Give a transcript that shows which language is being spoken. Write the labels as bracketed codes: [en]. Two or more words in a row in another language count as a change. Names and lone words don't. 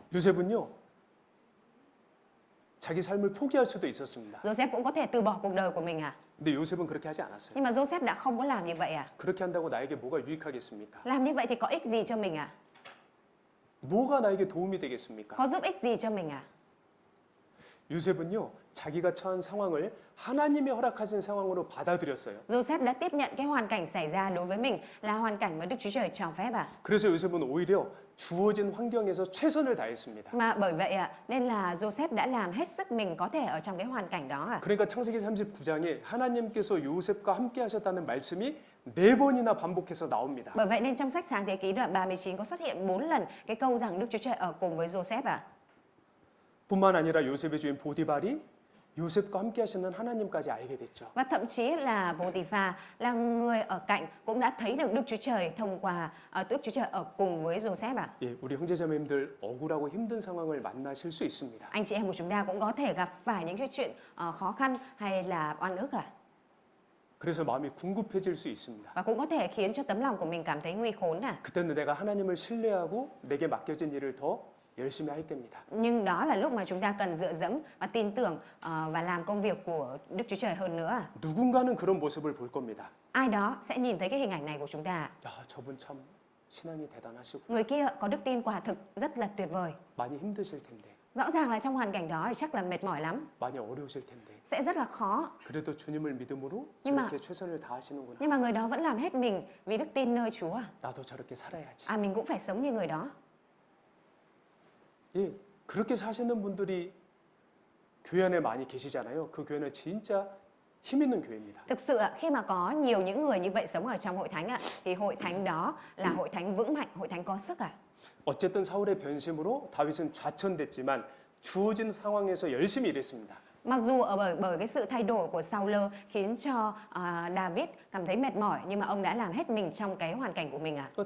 [ko] 요셉은요. 자기 삶을 포기할 수도 있었습니다. [vi] Joseph cũng có thể từ bỏ cuộc đời của mình à. [ko] 근데 요셉은 그렇게 하지 않았어요. [vi] Nhưng mà Joseph đã không có làm như vậy à. [ko] 그렇게 한다고 나에게 뭐가 유익하겠습니까? [vi] Làm như vậy thì có ích gì cho mình à? [ko] 뭐가 나에게 도움이 되겠습니까? [vi] Có giúp ích gì cho mình à? [ko] 요셉은요. 자기가 처한 상황을 하나님의 허락하신 상황으로 받아들였어요. [vi] Joseph đã tiếp nhận cái hoàn cảnh xảy ra đối với mình là hoàn cảnh mà Đức Chúa Trời cho phép à. [ko] 그래서 요셉은 오히려 주어진 환경에서 최선을 다했습니다. [vi] Mà bởi vậy ạ, nên là Joseph đã làm hết sức mình có thể ở trong cái hoàn cảnh đó à. [ko] 그러니까 창세기 39장에 하나님께서 요셉과 함께 하셨다는 말씀이 4번이나 반복해서 나옵니다. [vi] Bởi vậy nên trong sách Sáng Thế Ký đoạn 39 có xuất hiện 4 lần cái câu rằng Đức Chúa Trời ở cùng với Joseph à. [ko] 뿐만 아니라 요셉의 주인 보디발이 요셉과 함께 하시는 하나님까지 알게 됐죠. [vi] Và thậm chí là Pô-ti-pha là người ở cạnh cũng đã thấy được Đức Chúa Trời thông qua Đức Chúa Trời ở cùng với Joseph à. [ko] 예, 우리 형제자매님들 억울하고 힘든 상황을 만나실 수 있습니다. [vi] Anh chị em của chúng ta cũng có thể gặp phải những cái chuyện khó khăn hay là oan ức à. [ko] 그래서 마음이 궁급해질 수 있습니다. [vi] Và cũng có thể khiến cho tấm lòng của mình cảm thấy nguy khốn à. [ko] 그때는 내가 하나님을 신뢰하고 내게 맡겨진 일을 더 열심히 할 때입니다. [vi] Nhưng đó là lúc mà chúng ta cần dựa dẫm và tin tưởng và làm công việc của Đức Chúa Trời hơn nữa à. [ko] 누군가는 그런 모습을 볼 겁니다. [vi] Ai đó sẽ nhìn thấy cái hình ảnh này của chúng ta. [ko] 야, 저분 참 신앙이 대단하시고 [vi] Người kia có đức tin quả thực rất là tuyệt vời. [ko] 많이 힘드실 텐데. [vi] Rõ ràng là trong hoàn cảnh đó thì chắc là mệt mỏi lắm, [ko] 많이 어려우실 텐데. [vi] sẽ rất là khó. [ko] 그래도 주님을 믿음으로 [vi] Nhưng mà- [ko] 저렇게 최선을 다하시는구나. [vi] Nhưng mà người đó vẫn làm hết mình vì đức tin nơi Chúa. [ko] 나도 저렇게 살아야지. [vi] À, mình cũng phải sống như người đó. [ko] 예, 그렇게 사시는 분들이 교회 안에 많이 계시잖아요. 그 교회는 진짜 힘 있는 교회입니다. [vi] Thực sự ạ, khi mà có nhiều những người như vậy sống ở trong hội thánh ạ, thì hội thánh đó là hội thánh vững mạnh, hội thánh có sức ạ. [ko] 어쨌든 사울의 변심으로 다윗은 좌천됐지만 주어진 상황에서 열심히 일했습니다. [vi] Mặc dù bởi cái sự thay đổi của Saul khiến cho David cảm thấy mệt mỏi, nhưng mà ông đã làm hết mình trong cái hoàn cảnh của mình ạ.